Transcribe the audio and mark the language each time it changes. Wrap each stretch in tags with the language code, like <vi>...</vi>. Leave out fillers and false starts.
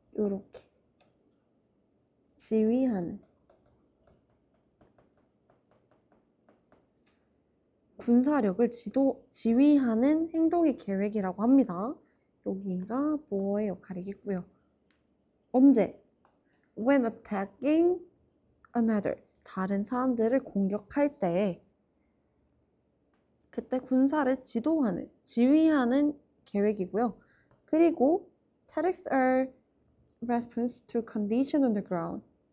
<ko>요렇게 지휘하는 군사력을 지휘하는 행동의 계획이라고 합니다. 여기가 뭐의 역할이겠고요. 언제?</ko> <en>When attacking another.</en> <ko>다른 사람들을 공격할 때 그때 군사를 지휘하는 계획이고요. 그리고</ko> <en>tactics are response to condition on the ground.</en>